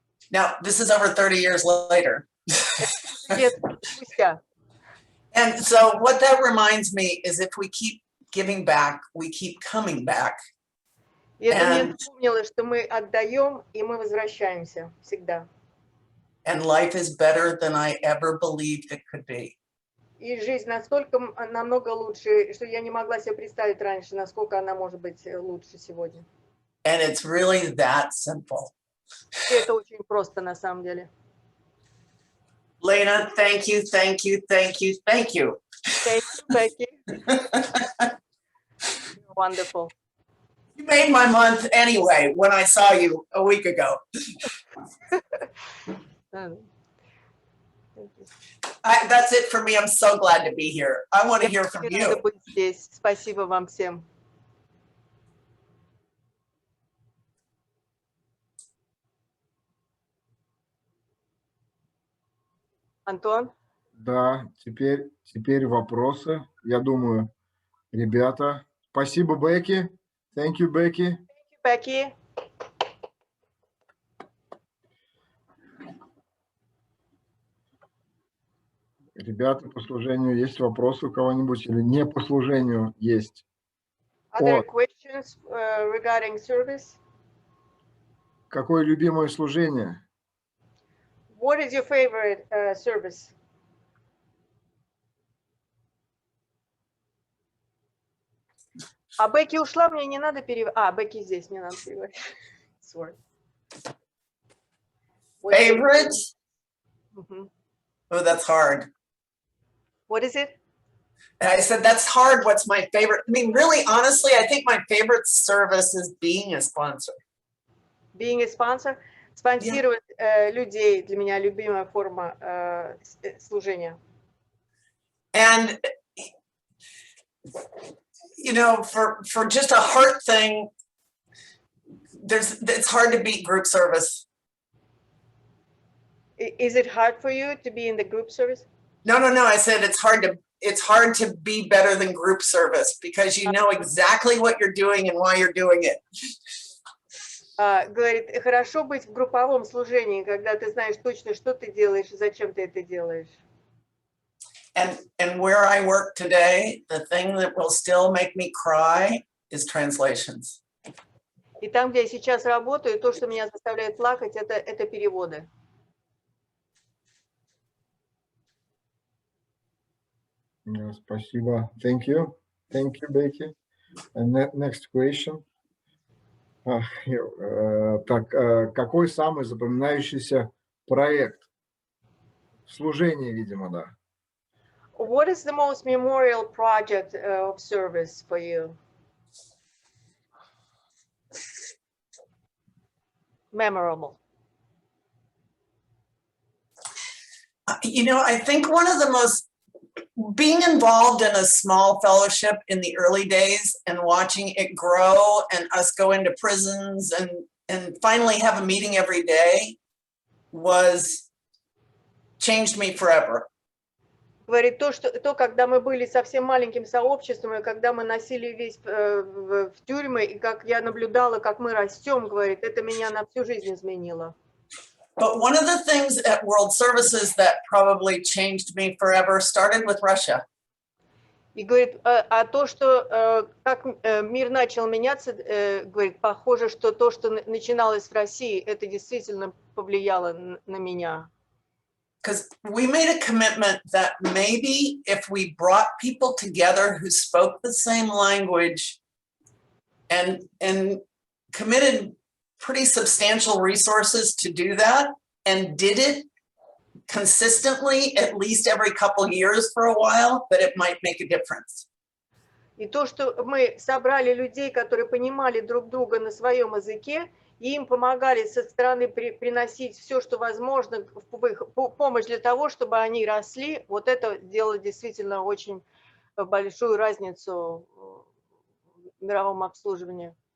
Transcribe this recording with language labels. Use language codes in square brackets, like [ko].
[en] Now, this is over 30 years later. And so what that reminds me is if we keep giving back, we keep coming back. [ru] И это мне напомнило, что мы отдаем, и мы возвращаемся всегда. [en] And life is better than I ever believed it could be. [ru] И жизнь намного лучше, что я не могла себе представить раньше, насколько она может быть лучше сегодня. [en] And it's really that simple. [ru] И это очень просто на самом деле. [en] Lena, thank you, thank you, thank you, thank you. Thank you, Bэкки. Wonderful. You made my month anyway when I saw you a week ago. That's it for me. I'm so glad to be here. I want to hear from you. [ru] Спасибо вам всем. Антон? Да, теперь вопросы. Я думаю, ребята. Спасибо, Бэкки. [en] Thank you, Бэкки. [ru] Бэкки. Ребята, по служению есть вопросы у кого-нибудь или не по служению есть? [en] Other questions regarding service? [ru] Какое любимое служение? [en] What is your favorite service? [ru] А Бэкки ушла, мне не надо переводить. А, Бэкки здесь, не надо переводить. [en] Sorry. Favorite? Mhm. Oh, that's hard. What is it? I said, that's hard. What's my favorite? I mean, really, honestly, I think my favorite service is being a sponsor. Being a sponsor. [ru] Спонсировать людей для меня любимая форма служения. [en] And, you know, for just a heart thing, it's hard to beat group service. Is it hard for you to be in the group service? No. I said it's hard to be better than group service because you know exactly what you're doing and why you're doing it. [ru] Говорит, хорошо быть в групповом служении, когда ты знаешь точно, что ты делаешь и зачем ты это делаешь. [en] And where I work today, the thing that will still make me cry is translations. [ru] И там, где я сейчас работаю, то, что меня заставляет плакать, это переводы. Спасибо. [en] Thank you, Бэкки. And next question. [ru] Так, какой самый запоминающийся проект? Служение, видимо, да. [en] What is the most memorable project of service for you? Memorable. You know, I think one of the most, being involved in a small fellowship in the early days and watching it grow and us go into prisons and finally have a meeting every day changed me forever. [ru] Говорит, то, когда мы были совсем маленьким сообществом, и когда мы носили весть в тюрьмы, и как я наблюдала, как мы растем, говорит, это меня на всю жизнь изменило. [en] But one of the things at World Services that probably changed me forever started with Russia. [ru] И говорит, а то, что как мир начал меняться, говорит, похоже, что то, что начиналось в России, это действительно повлияло на меня. [en] Because we made a commitment that maybe if we brought people together who spoke the same language and committed pretty substantial resources to do that and did it consistently, at least every couple years for a while, that it might make a difference. [ru] И то, что мы собрали людей, которые понимали друг друга на своем языке, и им помогали со стороны приносить все, что возможно, в их помощь для того, чтобы они росли, вот это делало действительно очень большую разницу в мировом обслуживании.